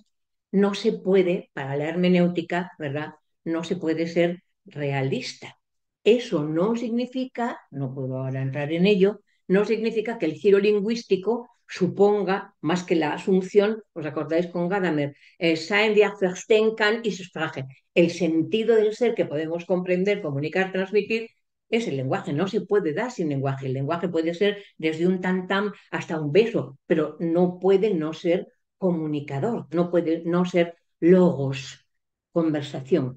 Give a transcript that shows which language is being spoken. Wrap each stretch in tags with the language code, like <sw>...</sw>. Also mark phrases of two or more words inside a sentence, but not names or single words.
<es>No se puede, para la hermenéutica, ¿verdad? No se puede ser realista. Eso no significa, no puedo ahora entrar en ello, no significa que el giro lingüístico suponga, más que la asunción, ¿os acordáis con Gadamer?</es> <de>Sein wir verstehen kann ist Sprache.</de> <es>El sentido del ser que podemos comprender, comunicar, transmitir, es el lenguaje. No se puede dar sin lenguaje. El lenguaje puede ser desde un tam-tam hasta un beso, pero no puede no ser comunicador, no puede no ser logos, conversación.</es>